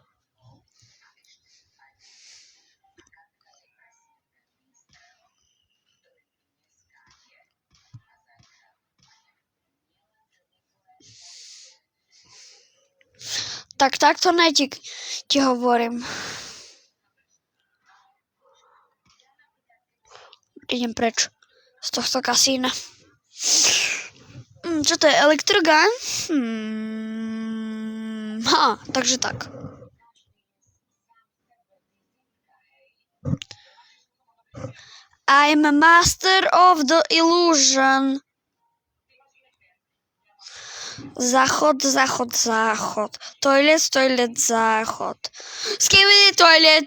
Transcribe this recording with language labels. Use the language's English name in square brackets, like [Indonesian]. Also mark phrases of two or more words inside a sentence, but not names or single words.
[Slovak] Tak takto ne ti hovorím. Idem preč z tohto kasína. Čo to je, elektrogun? Takže tak. [English] I'm a master of the illusion. [Slovak] Záchod. [English] Toilet, záchod. Skibidi toilet.